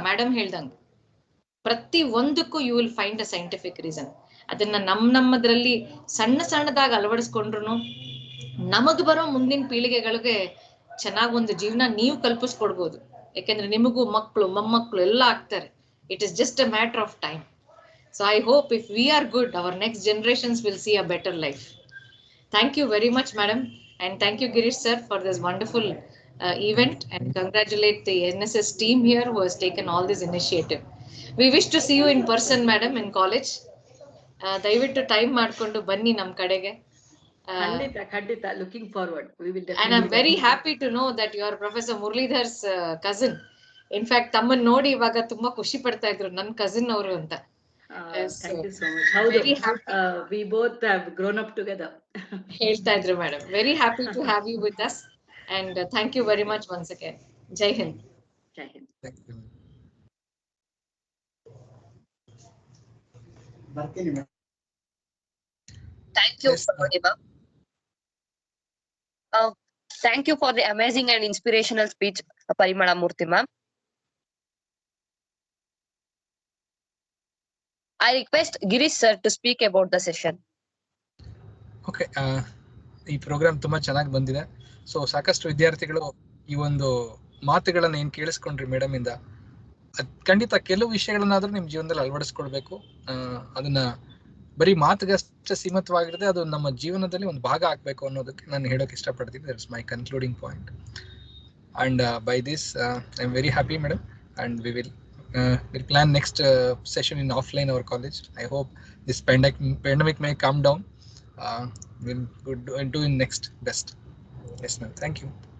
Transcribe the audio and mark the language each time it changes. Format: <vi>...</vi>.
<kn>Madam ಹೇಳ್ದಂಗೆ ಪ್ರತಿ ಒಂದಕ್ಕೂ</kn> <en>You will find a scientific reason.</en> <kn>ಅದನ್ನ ನಮ್ಮದ್ರಲ್ಲಿ ಸಣ್ಣದಾಗಿ ಅಳವಡಿಸ್ಕೊಂಡ್ರು ನಮಗ್ ಬರೋ ಮುಂದಿನ ಪೀಳಿಗೆಗಳಿಗೆ ಚೆನ್ನಾಗ್ ಒಂದು ಜೀವನ ನೀವು ಕಲ್ಪಿಸ್ಕೊಡ್ಬೋದು. ಯಾಕೆಂದ್ರೆ ನಿಮಗೂ ಮಕ್ಕಳು ಮೊಮ್ಮಕ್ಕಳು ಎಲ್ಲ ಆಗ್ತಾರೆ.</kn> <en>It is just a matter of time. So I hope if we are good, our next generations will see a better life. Thank you very much, madam. And thank you, Girish sir, for this wonderful event. And congratulate the NSS team here who has taken all this initiative. We wish to see you in person, madam, in college.</en> <kn>ದಯವಿಟ್ಟು time ಮಾಡ್ಕೊಂಡು ಬನ್ನಿ ನಮ್ ಕಡೆಗೆ.</kn> <en>ಖಂಡಿತ looking forward. We will definitely. And I'm very happy to know that you are Professor Muralidhar's cousin.</en> <kn>In fact, ತಮ್ಮನ್ನ ನೋಡಿ ಇವಾಗ ತುಂಬಾ ಖುಷಿ ಪಡ್ತಾ ಇದ್ರು, ನನ್ ಕಸಿನ್ ಅವರು ಅಂತ.</kn> <en>Thank you so much. Very happy. We both have grown up together.</en> <kn>ಹೇಳ್ತಾ ಇದ್ರು madam.</kn> <en>Very happy to have you with us and thank you very much once again.</en> <hi>Jai Hind. Jai Hind.</hi> <en>Thank you, Parimala. Thank you for the amazing and inspirational speech, Parimala Murthy ma'am. I request Girish sir to speak about the session.</en> <kn>Okay, ಈ program ತುಂಬಾ ಚೆನ್ನಾಗಿ ಬಂದಿದೆ. So ಸಾಕಷ್ಟು ವಿದ್ಯಾರ್ಥಿಗಳು ಈ ಒಂದು ಮಾತುಗಳನ್ನ ಏನ್ ಕೇಳಿಸ್ಕೊಂಡ್ರಿ ಮೇಡಮ್ ಇಂದ, ಖಂಡಿತ ಕೆಲವು ವಿಷಯಗಳನ್ನಾದ್ರೂ ನಿಮ್ ಜೀವನದಲ್ಲಿ ಅಳವಡಿಸ್ಕೊಳ್ಬೇಕು. ಅದನ್ನ ಬರೀ ಮಾತುಗಷ್ಟೇ ಸೀಮಿತವಾಗಿರದೆ ಅದು ನಮ್ಮ ಜೀವನದಲ್ಲಿ ಒಂದು ಭಾಗ ಆಗ್ಬೇಕು ಅನ್ನೋದಕ್ಕೆ ನಾನು ಹೇಳೋಕೆ ಇಷ್ಟಪಡ್ತೀನಿ.</kn> <en>That is my concluding point. And by this I am very happy madam. And we will we'll plan next session in offline our college. I hope this pandemic may come down. We'll do in next best. Yes ma'am. Thank you.</en>